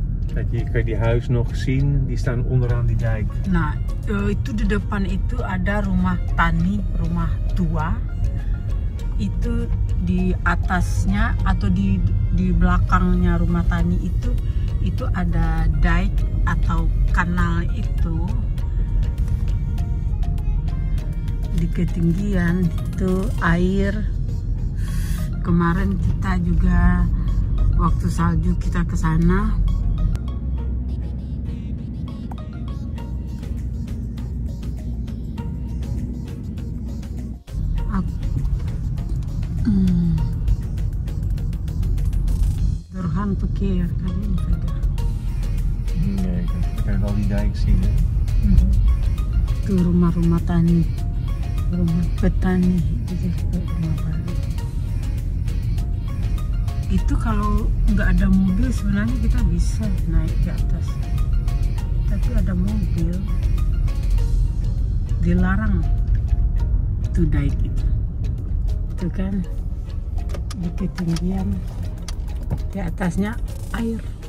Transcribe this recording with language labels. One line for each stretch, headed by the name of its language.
Dutch: Kijk, hier kan je die huis nog zien. Die staan onderaan die dijk.
Indonesian: Nah, itu di depan itu ada rumah tani, rumah tua. Itu di atasnya atau di belakangnya rumah tani itu ada dike atau kanal itu. Di ketinggian itu air. Kemarin kita juga waktu salju kita ke sana.
Dutch: Doorgaan verkeer, kan je niet verder. Nee, dan kan je wel die dijk zien. Hè?
Indonesian: Itu rumah-rumah tani, rumah petani, itu rumah tani. Itu kalau nggak ada mobil sebenarnya kita bisa naik ke atas, tapi ada mobil, dilarang itu dike itu kan di ketinggian, di atasnya air.